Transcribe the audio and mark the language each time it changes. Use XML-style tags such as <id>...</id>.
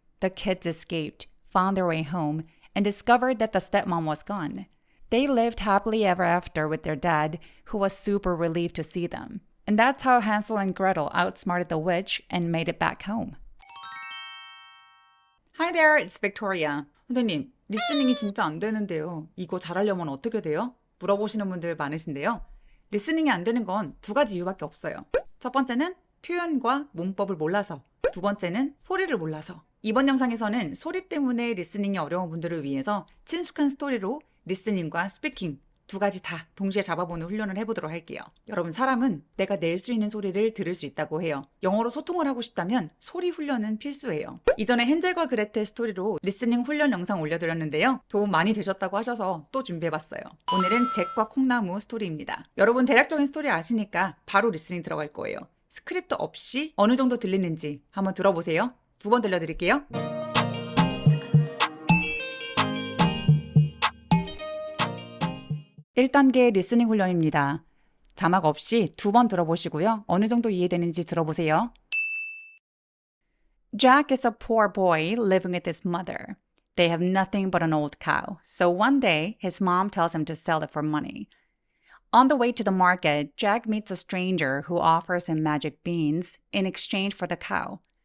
<en>The kids escaped, found their way home, and discovered that the stepmom was gone. They lived happily ever after with their dad, who was super relieved to see them. And that's how Hansel and Gretel outsmarted the witch and made it back home. Hi there, it's Victoria.</en> <ko>선생님, 리스닝이 진짜 안 되는데요. 이거 잘하려면 어떻게 돼요? 물어보시는 분들 많으신데요. 리스닝이 안 되는 건 두 가지 이유밖에 없어요. 첫 번째는 표현과 문법을 몰라서, 두 번째는 소리를 몰라서. 이번 영상에서는 소리 때문에 리스닝이 어려운 분들을 위해서 친숙한 스토리로 리스닝과 스피킹 두 가지 다 동시에 잡아보는 훈련을 해보도록 할게요. 여러분, 사람은 내가 낼 수 있는 소리를 들을 수 있다고 해요. 영어로 소통을 하고 싶다면 소리 훈련은 필수예요. 이전에 헨젤과 그레텔 스토리로 리스닝 훈련 영상 올려드렸는데요. 도움 많이 되셨다고 하셔서 또 준비해봤어요. 오늘은 잭과 콩나무 스토리입니다. 여러분, 대략적인 스토리 아시니까 바로 리스닝 들어갈 거예요. 스크립트 없이 어느 정도 들리는지 한번 들어보세요. 2번 들려드릴게요. 1단계 리스닝 훈련입니다. 자막 없이 2번 들어보시고요. 어느 정도 이해되는지 들어보세요.</ko> <en>Jack is a poor boy living with his mother. They have nothing but an old cow, so one day his mom tells him to sell it for money. On the way to the market, Jack meets a stranger who offers him magic beans in exchange for the cow.</en>